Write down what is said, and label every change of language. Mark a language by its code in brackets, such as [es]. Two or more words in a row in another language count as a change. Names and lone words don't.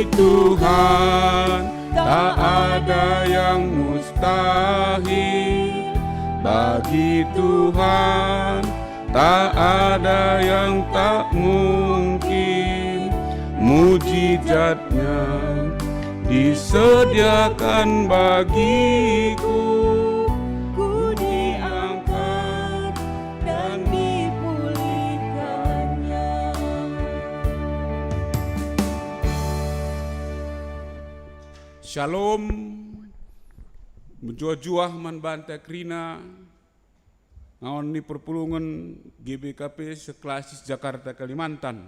[id] Tuhan tak ada yang mustahil, bagi Tuhan tak ada yang tak mungkin. Mujizatnya disediakan bagiku, ku diangkat dan dipulihkannya. [btx] Shalom, menjuah-juah man banta krina, ngawan ni perpulungan GBKP seklasis Jakarta Kalimantan.